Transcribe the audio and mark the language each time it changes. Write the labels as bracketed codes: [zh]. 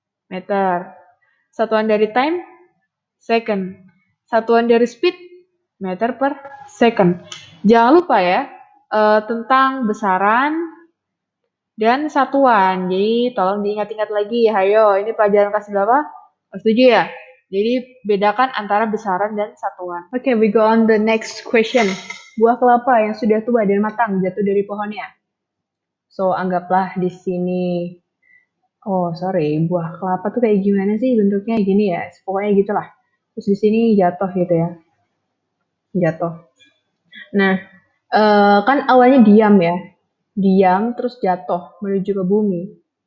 [id] Meter. Satuan dari time? Second. Satuan dari speed? Meter per second. Jangan lupa ya, tentang besaran dan satuan. Jadi tolong diingat-ingat lagi. Hayo, ini pelajaran kelas berapa? Setuju ya? Jadi bedakan antara besaran dan satuan. [en] Oke, we go on the next question. [id] Buah kelapa yang sudah tua dan matang jatuh dari pohonnya. So, anggaplah di sini. [en] Oh, sorry. [id] Buah kelapa tuh kayak gimana sih bentuknya? Gini ya. Pokoknya gitulah. Terus di sini jatuh gitu ya. Jatuh. Nah, kan awalnya diam ya. Diam terus jatuh menuju ke bumi.